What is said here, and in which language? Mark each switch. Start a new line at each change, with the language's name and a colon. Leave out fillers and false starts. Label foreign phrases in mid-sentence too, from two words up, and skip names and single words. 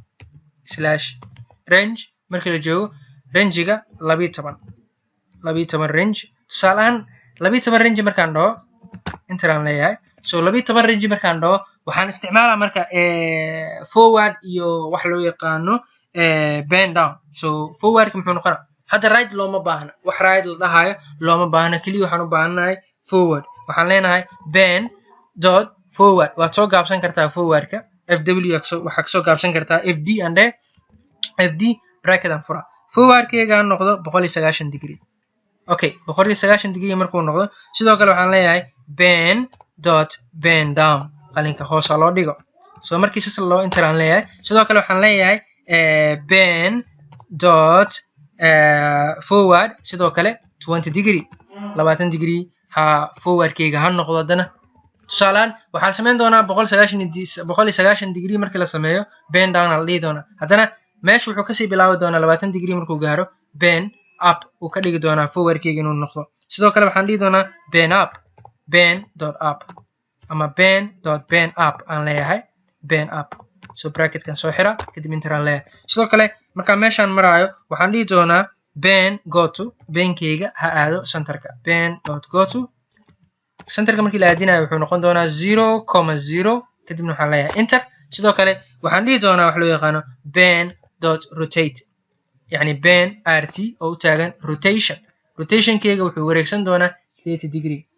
Somali: markii la joogo range-ga 12 range tusaalehaan 12 range markaan dhaho intaan leeyahay so 12 range markaan dhaho waxaan isticmaalaa marka forward iyo wax loo yaqaano
English: bend down
Somali: so forwardka muxuu noqonaa hadda right looma baahna wax right la dhahayo looma baahna kaliya waxaan u baahanahay forward waxaan leenahay
English: bend forward
Somali: waad soo gaabsan kartaa forwardka fw waxaa kasoo gaabsan kartaa fd ande fd bracket aan fura forwardkeyga ha noqdo 190 degree okay 190 degree markuu noqdo sidoo kale waxaan leeyahay ben.
English: bend down
Somali: qalinka hoosa loo dhigo so markii sas loo intaan leeyahay sidoo kale waxaan leeyahay ben.forward sidoo kale 20 degree 20 degree ha forwardkeyga ha noqdo hadana tusaalaan waxaan sameyn doonaa 190 degree markii la sameeyo
English: bend down
Somali: la dhihi doonaa haddana meesha wuxuu kasii bilaabi doonaa 20 degree markuu gaaro
English: ben up
Somali: uu ka dhigi doonaa forwardkeyga inuu noqdo sidoo kale waxaan dhihi doonaa ben.up ama ben.up aan leeyahay ben.up so bracketkan soo xira kadib enter aan leeyahay sidoo kale markaan meeshaan maraayo waxaan dhihi doonaa ben.goto benkeyga ha aado centerka ben.goto centerka markii la aadinayo wuxuu noqon doonaa 0,0 kadibna waxaan leeyahay enter sidoo kale waxaan dhihi doonaa wax loo yaqaano ben.rotate yani ben rt oo u taagan rotationkeyga wuxuu wareegsan doonaa 30 degree